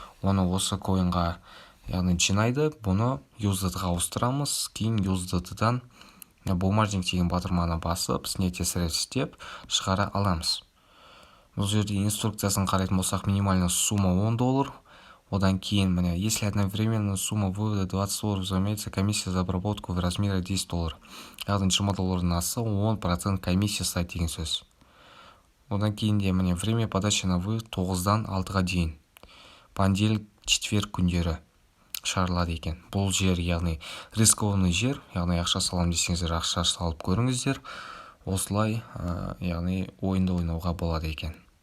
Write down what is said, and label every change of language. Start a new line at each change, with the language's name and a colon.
Kazakh: Оны осы коинға яғни жинайды. Бұны USDT-ға ауыстырамыз. Кейін USDT-дан бумажник деген батырманы басып,
Russian: снятие средств
Kazakh: деп шығара аламыз. Бұл жерде инструкциясын қарайтын болсақ,
Russian: минимальная сумма
Kazakh: $10. Одан кейін, міне,
Russian: если одновременно сумма вывода $20, разумеется, комиссия за обработку в размере $10.
Kazakh: Яғни $20 асы 10% комиссия сайт деген сөз. Одан кейін де, міне,
Russian: время подачи на вывод
Kazakh: 9-дан 6-ға дейін. Понедельник, четверг күндері шығарылады екен. Бұл жер, яғни
Russian: рискованный
Kazakh: жер, яғни ақша салам десеңіздер, ақша салып көріңіздер. Осылай, яғни ойынды ойнауға болады екен.